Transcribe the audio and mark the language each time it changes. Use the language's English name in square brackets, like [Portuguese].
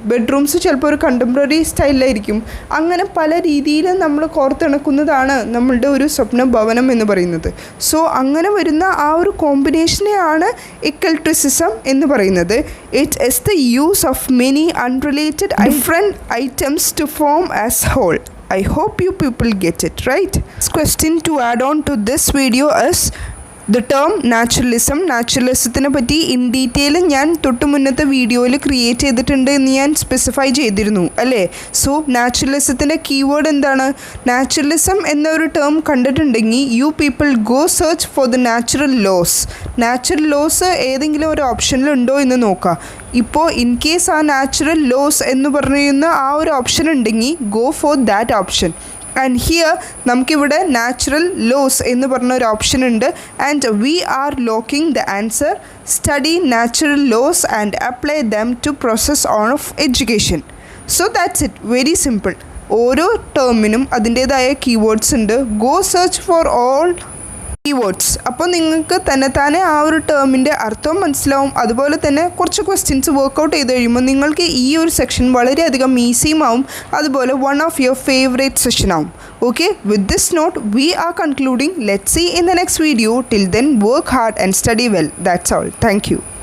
[Malayalam] Bedrooms ചിലപ്പോൾ ഒരു contemporary സ്റ്റൈലിലായിരിക്കും. അങ്ങനെ പല രീതിയിൽ നമ്മൾ കോർത്തിണക്കുന്നതാണ് നമ്മളുടെ ഒരു സ്വപ്ന ഭവനം എന്ന് പറയുന്നത്. സോ അങ്ങനെ വരുന്ന ആ ഒരു കോമ്പിനേഷനെയാണ് ഇക്കൽട്രിസിസം എന്ന് പറയുന്നത്. [English] It is the use of many unrelated different items to form as whole. I hope you people get it right. This question to add on to this video is the term naturalism. [Malayalam] നാച്ചുറലിസത്തിനെ പറ്റി in detail ഞാൻ തൊട്ട് മുന്നത്തെ വീഡിയോയിൽ create ചെയ്തിട്ടുണ്ട് എന്ന് ഞാൻ specify ചെയ്തിരുന്നു അല്ലേ. സോ നാച്ചുറലിസത്തിൻ്റെ കീവേഡ് എന്താണ്? നാച്ചുറലിസം എന്നൊരു ടേം കണ്ടിട്ടുണ്ടെങ്കിൽ [English] You people go search for the natural laws. [Malayalam] Natural loss ഏതെങ്കിലും ഒരു ഓപ്ഷനിലുണ്ടോ എന്ന് നോക്കുക. ഇപ്പോൾ ഇൻ കേസ് ആ നാച്ചുറൽ ലോസ് എന്ന് പറയുന്ന ആ ഒരു ഓപ്ഷൻ ഉണ്ടെങ്കിൽ [English] Go for that option. [Malayalam] And here നമുക്കിവിടെ നാച്ചുറൽ ലോസ് എന്ന് പറഞ്ഞ ഒരു ഓപ്ഷൻ ഉണ്ട്. [English] And we are locking the answer study natural laws and apply them to process of education. So that's it, very simple. [Malayalam] ഓരോ ടേമിനും അതിൻ്റേതായ keywords ഉണ്ട്. [English] Go search for all keywords. [Malayalam] അപ്പോൾ നിങ്ങൾക്ക് തന്നെ ആ ഒരു ടേമിൻ്റെ അർത്ഥവും മനസ്സിലാവും. അതുപോലെ തന്നെ കുറച്ച് ക്വസ്റ്റ്യൻസ് വർക്കൗട്ട് ചെയ്ത് കഴിയുമ്പോൾ നിങ്ങൾക്ക് ഈ ഒരു സെക്ഷൻ വളരെയധികം ഈസിയും ആവും, അതുപോലെ [English] one of your favourite session [Malayalam] ആവും. [English] Okay, with this note we are concluding. Let's see in the next video. Till then, work hard and study well. That's all. Thank you.